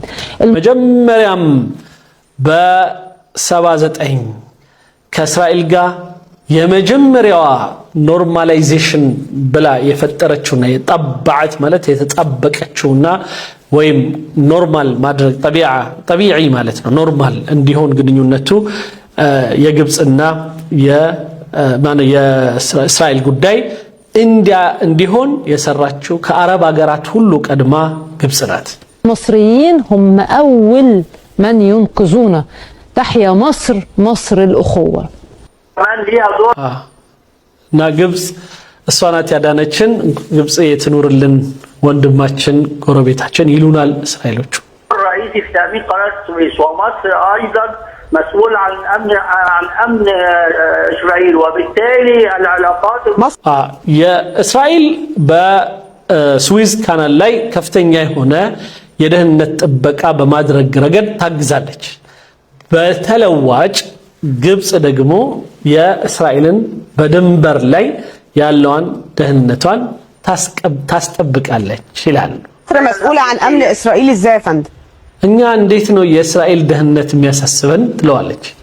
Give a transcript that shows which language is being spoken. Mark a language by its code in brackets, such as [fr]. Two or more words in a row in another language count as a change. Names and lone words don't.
[am] መጀመሪያም በ79 ከእስራኤል ጋር የመጀመሪያዋ ኖርማላይዜሽን ብላ የፈጠረችውና የጠባዓት ማለት የተጣበቀችውና ወይም ኖርማል ማድረግ ጠቢዒ ማለት ነው። ኖርማል እንዲሆን ግንኙነቱ የግብጽና የእስራኤል ጉዳይ እንዲሆን የሰራችው ከአረብ ሀገራት ሁሉ ቀድማ ግብጽ ናት። [ar] المصريين هم أول من ينقذون. تحيا مصر، مصر الأخوة. [am] እና ግብጽ እሷ ናት ያዳነችን። ግብጽ የትኑርልን ወንድማችን ጎረቤታችን ይሉናል እስራኤሎቹ። [ar] الرئيس في تأمين قناة السويس ومصر أيضا مسؤول عن أمن إسرائيل، وبالتالي العلاقات [am] የእስራኤል በስዊዝ ካናል ላይ ከፍተኛ የሆነ የደህንነት ጥበቃ በማድረግ ረገድ ታግዛለች። በተለዋጭ ግብጽ ደግሞ የእስራኤልን በድንበር ላይ ያለውን ደህንነቷን ታስጠብቃለች ይላል። [ar] مصر مسؤولة عن أمن إسرائيل إزاي يا فندم؟ [am] እኛ እንዴት ነው የእስራኤል ደህንነት የሚያሳስበን ትለዋለች።